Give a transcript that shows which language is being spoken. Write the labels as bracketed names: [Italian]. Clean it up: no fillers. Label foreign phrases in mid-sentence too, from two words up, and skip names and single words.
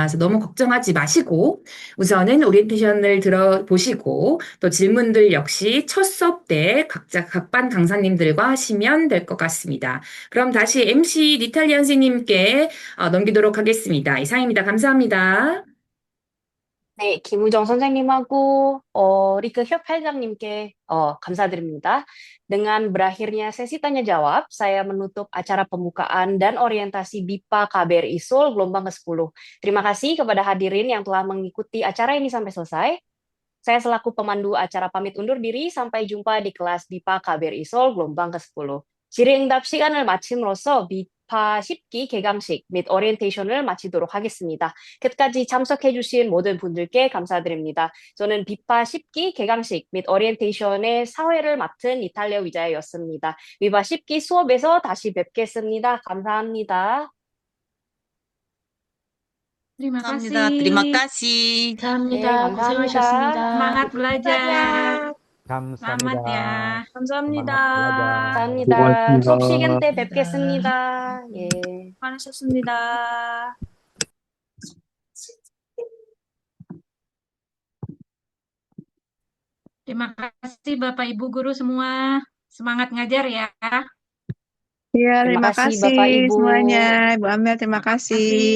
[Korean] 그래서 너무 걱정하지 마시고, 우선은 오리엔테이션을 들어보시고, 또 질문들 역시 첫 수업 때 각반 강사님들과 하시면 될 것 같습니다. 그럼 다시 MC 니탈리안 선생님께 넘기도록 하겠습니다. 이상입니다. 감사합니다. 네, 김우정 선생님하고 리크 협 회장님께 감사드립니다. [Indonesian] Dengan berakhirnya sesi tanya jawab, saya menutup acara pembukaan dan orientasi BIPA KBRI Seoul gelombang ke-10. Terima kasih kepada hadirin yang telah mengikuti acara ini sampai selesai. Saya selaku pemandu acara pamit undur diri, sampai jumpa di kelas BIPA KBRI Seoul gelombang ke-10. [Korean] 질의응답 시간을 마침으로써 BIPA 10기 개강식 및 오리엔테이션을 마치도록 하겠습니다. 끝까지 참석해주신 모든 분들께 감사드립니다. 저는 BIPA 10기 개강식 및 오리엔테이션의 사회를 맡은 이탈리아 위자였습니다. BIPA 10기 수업에서 다시 뵙겠습니다. 감사합니다. [Indonesian] Terima [Korean] 감사합니다. [Indonesian] Terima kasih. kasih. [Korean] 네, 감사합니다. 감사합니다. 고생하셨습니다. [Indonesian] Semangat belajar. [Korean] 감사합니다. [Indonesian] Selamat ya. [Korean] 감사합니다. 감사합니다. 수고하셨습니다. 수업 시간 때 뵙겠습니다. 예. 수고하셨습니다. [Indonesian] Terima kasih Bapak Ibu guru semua. Semangat ngajar ya. Iya, Terima terima kasih kasih Bapak Ibu. semuanya. Ibu Amel, terima Terima kasih